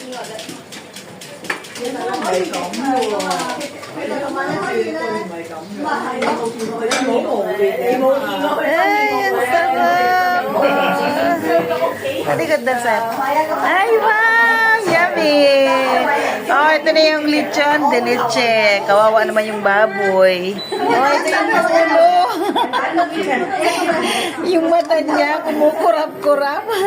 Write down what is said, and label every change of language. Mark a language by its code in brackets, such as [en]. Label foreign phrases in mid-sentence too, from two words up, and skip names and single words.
[yue] 係咁喎，你今晚一轉佢唔係咁嘅，你冇無聊，你冇見過佢。 [tl] Ay, ang sarap! Halika na, sir. Ay, wow! Yummy! Oh, ito na yung lechon de leche. Kawawa naman yung baboy. Oh, ito yung ulo. Yung mata niya, kumukurap-kurap.